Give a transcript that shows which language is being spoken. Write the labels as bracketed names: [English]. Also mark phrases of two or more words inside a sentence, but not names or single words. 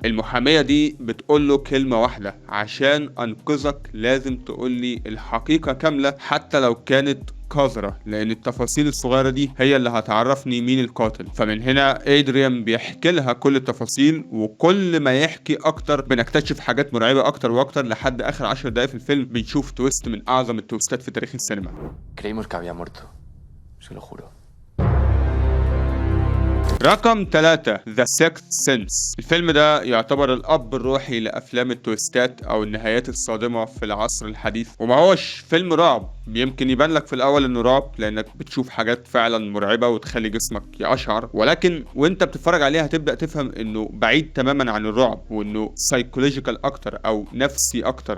[Arabic] المحامية دي بتقول له كلمة واحدة: عشان أنقذك لازم تقول لي الحقيقة كاملة حتى لو كانت قذرة، لأن التفاصيل الصغيرة دي هي اللي هتعرفني مين القاتل. فمن هنا إدريان بيحكي لها كل التفاصيل، وكل ما يحكي أكتر بنكتشف حاجات مرعبة أكتر وأكتر لحد آخر 10 دقايق في الفيلم بنشوف تويست من أعظم التويستات في تاريخ السينما. [Spanish] Creímos que había muerto. Se lo juro. [Arabic] رقم 3 The Sixth Sense. الفيلم ده يعتبر الأب الروحي لأفلام التويستات أو النهايات الصادمة في العصر الحديث، وما هوش فيلم رعب. يمكن يبان لك في الأول إنه رعب لأنك بتشوف حاجات فعلا مرعبة وتخلي جسمك يقشعر، ولكن وأنت بتتفرج عليها هتبدأ تفهم إنه بعيد تماما عن الرعب وإنه سايكولوجيكال أكتر أو نفسي أكتر.